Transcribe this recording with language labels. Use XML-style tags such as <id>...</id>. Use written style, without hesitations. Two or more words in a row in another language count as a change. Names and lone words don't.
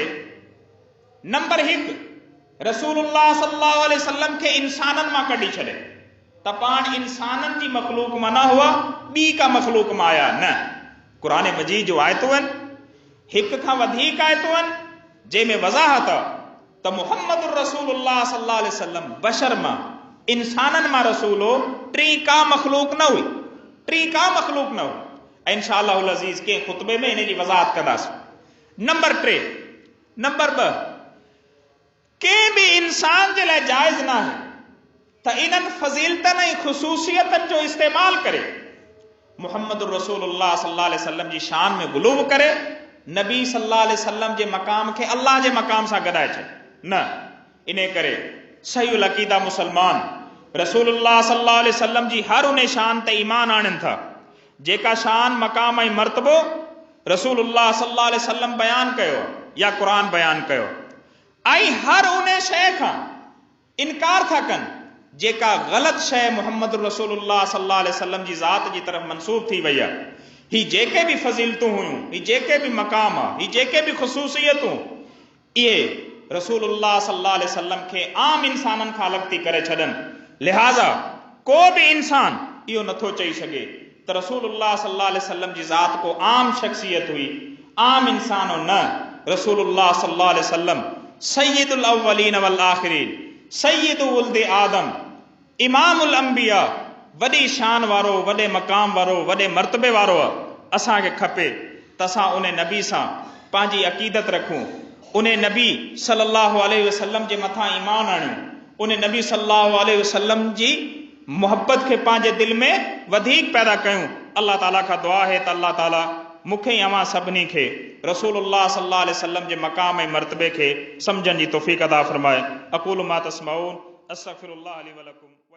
<sd>नंबर 1, रसूलुल्लाह</sd> <ar>صلى الله عليه وسلم</ar> <sd>खे इंसाननि मां कढी छॾे त पाण इंसाननि जी मखलूक मां न हुआ, ॿी का मखलूक मां आया न। क़ुरान मजीद जो आयतूं आहिनि, हिक खां वधीक आयतूं आहिनि, जंहिंमें वज़ाहत आहे त मुहम्मद रसूलुल्लाह</sd> <ar>صلى الله عليه وسلم</ar> <sd>बशर मां, इंसाननि मां रसूल हो, टी का मखलूक न हुई, टी का मखलूक न हुई।</sd> <ar>إن شاء الله العزيز</ar> <sd>के ख़ुतबे में इन जी वज़ाहत कंदासीं। नंबर 3, नंबर 2, कंहिं बि इंसान जे लाइ जाइज़ न आहे त इन्हनि फज़ीलतनि ऐं ख़ुसूसियतनि जो इस्तेमाल करे मुहम्मद रसूलुल्लाह</sd> <ar>صلى الله عليه وسلم</ar> <sd>जी शान में गुलूव करे, नबी</sd> <ar>صلى الله عليه وسلم</ar> <sd>जे मक़ाम खे अल्लाह जे मक़ाम सां गॾाए छॾे न। इन करे सही अक़ीदा मुसलमान रसूलुल्लाह</sd> <ar>صلى الله عليه وسلم</ar> <sd>जी हर उन शान ते ईमान आणनि था जेका शान, मक़ाम ऐं मर्तबो रसूलुल्लाह</sd> <ar>صلى الله عليه وسلم</ar> <sd>बयान कयो या क़ुरान बयान कयो, ऐं हर उन शइ खां इनकार था कनि जेका ग़लत शइ मुहम्मद रसूलुल्लाह</sd> <ar>صلى الله عليه وسلم</ar> <sd>जी ज़ात जी तरफ़ मंसूब थी वई आहे। ही जेके बि फज़ीलतूं हुयूं, ही जेके बि मक़ाम आहे, ही जेके बि ख़ुसूसियतूं, इहे रसूलुल्लाह</sd> <ar>صلى الله عليه وسلم</ar> <sd>खे आम इंसाननि खां अलॻि थी करे छॾनि। लिहाज़ा को बि इंसान इहो नथो चई सघे त रसूलुल्लाह</sd> <ar>صلى الله عليه وسلم</ar> <sd>जी ज़ात को आम शख़्सियत हुई, आम इंसान हो न। रसूलुल्लाह</sd> <ar>صلى الله عليه وسلم سيد الأولين والآخرين سيد ولد آدم إمام الأنبياء,</ar> <sd>वॾी शान वारो, वॾे मक़ाम वारो, वॾे मर्तबे वारो आहे। असांखे खपे त असां उन नबी सां पंहिंजी अक़ीदत रखूं, उन नबी</sd> <ar>صلى الله عليه وسلم</ar> <sd>जे मथां ईमान आणियूं, उन नबी</sd> <ar>صلى الله عليه وسلم</ar> <sd>जी मोहब्बत खे पंहिंजे दिलि में वधीक पैदा कयूं। अल्लाह ताला खां दुआ है त अल्लाह ताला मूंखे ऐं अवां सभिनी खे रसूलुल्लाह</sd> <ar>صلى الله عليه وسلم</ar> <sd>जे मक़ाम ऐं मर्तबे खे सम्झण जी तौफ़ीक़ अता फ़रमाए।</sd> <ar>أقول ما تسمعون أستغفر الله لي ولكم.</ar>